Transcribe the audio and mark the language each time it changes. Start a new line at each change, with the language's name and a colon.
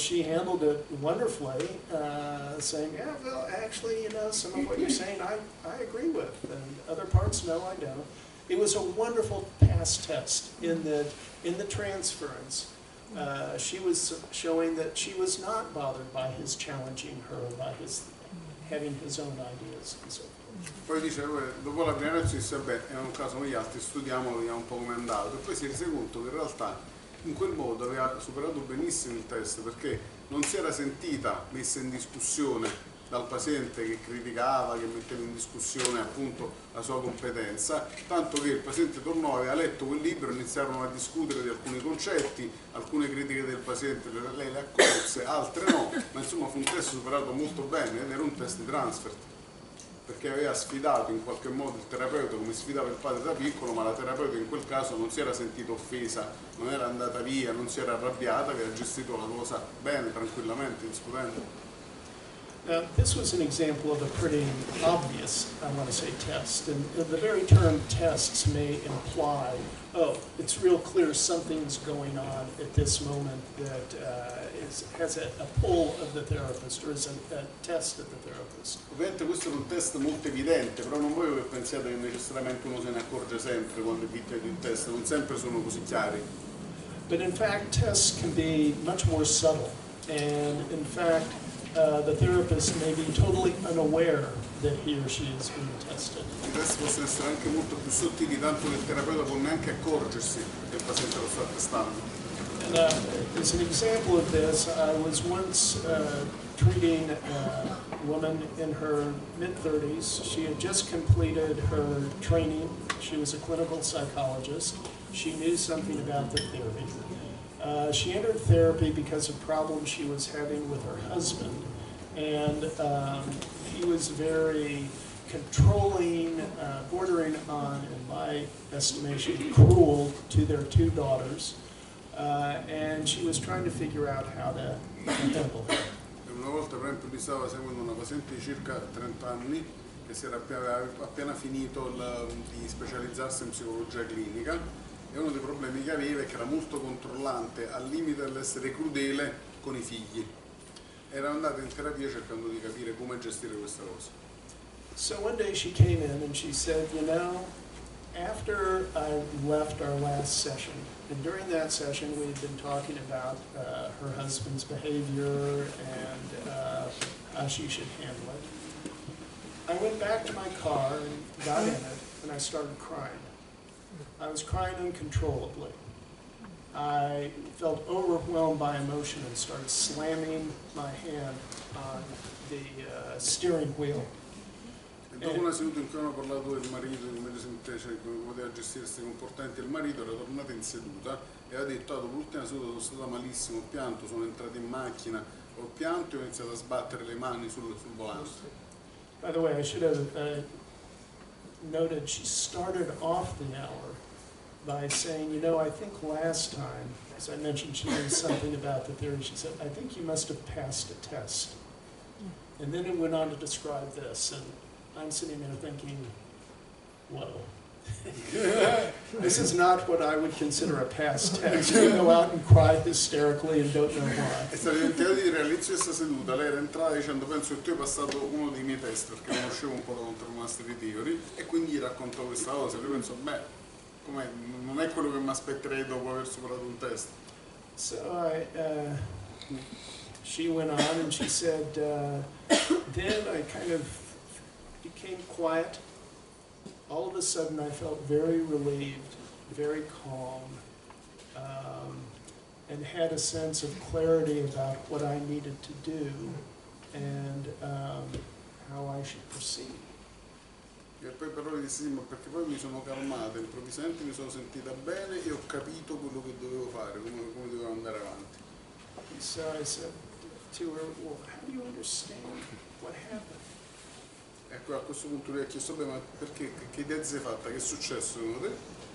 English: She handled it wonderfully, saying, yeah, well, actually, you know, some of what you're saying I agree with, and other parts, no, I don't. It was a wonderful pass test in the transference. She was showing that she was not bothered by his challenging her, by his having his own ideas and so forth.
Italian: Poi dice, dopo la prima lezione disse, beh, è un caso noi altri studiamo, vediamo un po' come è andato, e poi si è rese conto che in realtà in quel modo aveva superato benissimo il test perché non si era sentita messa in discussione dal paziente che criticava, che metteva in discussione appunto la sua competenza, tanto che il paziente tornò, aveva letto quel libro, iniziarono a discutere di alcuni concetti, alcune critiche del paziente lei le accolse, altre no, ma insomma fu un test superato molto bene ed era un test di transfert, perché aveva sfidato in qualche modo il terapeuta come sfidava il padre da piccolo, ma la terapeuta in quel caso non si era sentita offesa, non era andata via, non si era arrabbiata, aveva gestito la cosa bene, tranquillamente, discutendo.
English: Now, this was an example of a pretty obvious, I want to say, test. And the very term tests may imply, oh, it's real clear something's going on at this moment that has a pull of the therapist, or is a test of the therapist.
Italian: Ovviamente questo è un test molto evidente, però non voglio che pensiate che necessariamente uno se ne accorge sempre quando è vittima di un test, non sempre sono così chiari.
English: But in fact, tests can be much more subtle. And in fact, the therapist may be totally unaware that he or she is being tested.
Italian: I test possono essere anche molto più sottili, tanto che il terapeuta può neanche accorgersi che il paziente lo sta testando.
English: And as an example of this, I was once treating a woman in her mid-30s. She had just completed her training. She was a clinical psychologist. She knew something about the theory. She entered therapy because of problems she was having with her husband, and he was very controlling, bordering on, in my estimation, cruel to their two daughters, and she was trying to figure out how to handle it.
Italian: Una volta, per esempio, mi stava seguendo una paziente di circa 30 anni che aveva appena finito di specializzarsi in psicologia clinica. E uno dei problemi che aveva è che era molto controllante, al limite dell'essere crudele con i figli. Era andata in terapia cercando di capire come gestire questa cosa.
English: So one day she came in and she said, you know, after I left our last session, and during that session we had been talking about her husband's behavior and how she should handle it. I went back to my car and got in it and I started crying. I was crying uncontrollably. I felt overwhelmed by emotion and started slamming my hand on the steering wheel.
Italian: E dopo una seduta in cui avevano parlato del marito, di come poteva gestire questi comportamenti, il marito era tornato in seduta e aveva detto: dopo l'ultima seduta sono stato malissimo, ho pianto, sono entrato in macchina, ho pianto e ho iniziato a sbattere le mani sul volante.
English: By the way, I should have noted she started off the hour by saying, you know, I think last time, as I mentioned, she knew something about the theory. She said, I think you must have passed a test. And then it went on to describe this, and I'm sitting there thinking, whoa. This is not what I would consider a past test. You go out and cry hysterically and don't know why.
Italian: È stato dimenticato di dire all'inizio di questa seduta, lei era entrata dicendo: penso che tu hai passato uno dei miei test, perché conoscevo un po' la contromastery theory, e quindi gli raccontò questa cosa. Io penso, beh, com'è? Non è quello che mi aspetterei dopo aver superato un test.
English: So she went on and she said, then I kind of became quiet. All of a sudden I felt very relieved, very calm, and had a sense of clarity about what I needed to do and how I should proceed.
Italian: E poi però dissi: sì, ma perché poi mi sono calmata, improvvisamente mi sono sentita bene e ho capito quello che dovevo fare, come dovevo andare avanti.
English: So I said to her, well, how do you understand what happened?
Italian: Ecco, a questo punto lui ha chiesto: beh, ma perché, che idea ti sei fatta? Che è successo secondo te?